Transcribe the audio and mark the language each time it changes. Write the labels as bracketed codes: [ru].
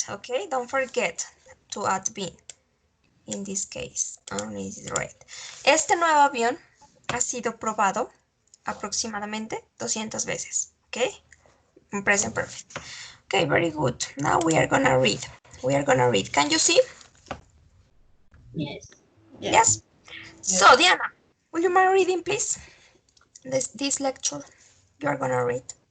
[en] Okay, don't forget to add been. In this case, only is right. [es] Este nuevo avión ha sido probado aproximadamente 200 veces. [en] Okay, in present perfect. Okay, very good. Now we are gonna read. Can you see? Yes. Yes. So, Diana, will you mind reading, please? This lecture you are gonna read.